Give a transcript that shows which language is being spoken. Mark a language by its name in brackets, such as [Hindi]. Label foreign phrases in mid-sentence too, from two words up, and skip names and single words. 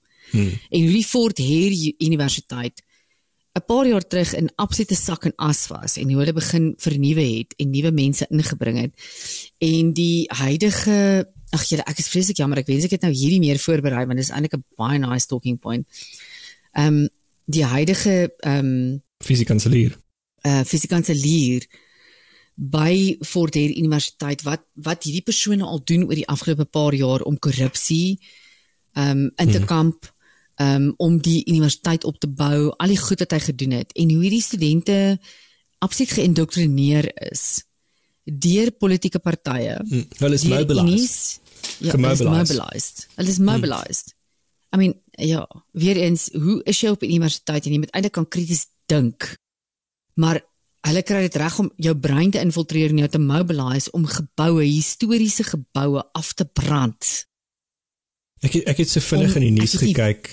[Afrikaans] En hierdie Fort Hare Universiteit 'n paar jaar terug in absolute sak en as was en hoe hulle begin vernuwe het en nuwe mense ingebring het. En die huidige, ek is vreeslik jammer, ek wens ek het nou hierdie meer voorberei, want dis eintlik 'n baie [English] nice talking point. [Afrikaans] Die huidige fisiekanselier by Fort Hare Universiteit, wat hierdie persone al doen oor die afgelope paar jaar om korrupsie in te kamp, om die universiteit op te bou, al die goed wat hy gedoen het, en hoe die studente absoluut geïndoktrineer is deur politieke partye. Hulle is mobilized. Hulle is mobilized. [English] I mean, [Afrikaans] ja, weer eens, hoe is jy op 'n universiteit en jy moet eintlik kan krities dink, maar hulle kry dit reg om jou brein te infiltreer en jou te mobilize om historiese geboue af te brand. Ek het so vinnig in die nuus gekyk.